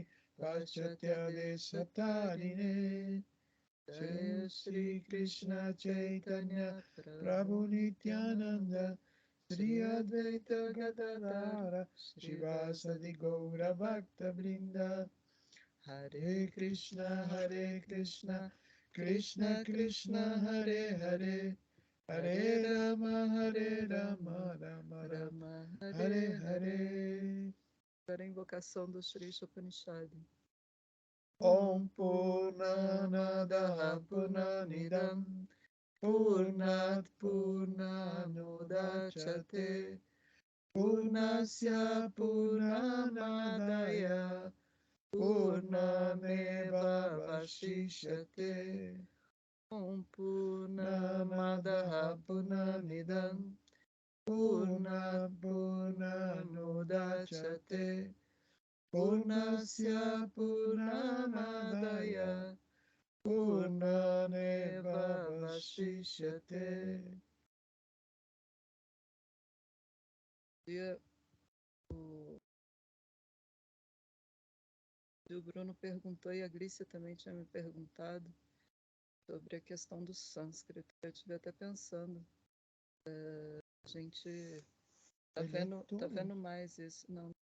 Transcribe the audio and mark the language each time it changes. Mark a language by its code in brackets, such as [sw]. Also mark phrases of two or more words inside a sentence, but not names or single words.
[sa] पाश्चात्य देशतारिणे जय श्री कृष्ण चैतन्य प्रभु नित्यानन्द श्री अद्वैत गदाधर शिवासादि गौर भक्त वृन्द हरे कृष्ण कृष्ण कृष्ण हरे हरे हरे राम राम राम हरे हरे. [pt] Para a invocação do Sri Upanishad. [sa] ॐ पूर्णमदः पूर्णमिदं पूर्णात् पूर्णमुदच्यते पूर्णस्य पूर्णमादाय पूर्णमेव वशिष्यते ॐ पूर्णमदः पूर्णमिदं पूर्णात् पूर्णमुदच्यते पूर्णस्य पूर्णमादाय पूर्णमेव वशिष्यते. [pt] O Bruno perguntou e a Glícia também tinha me perguntado sobre a questão do sânscrito. Eu estive até pensando, a gente tá vendo mais isso, não?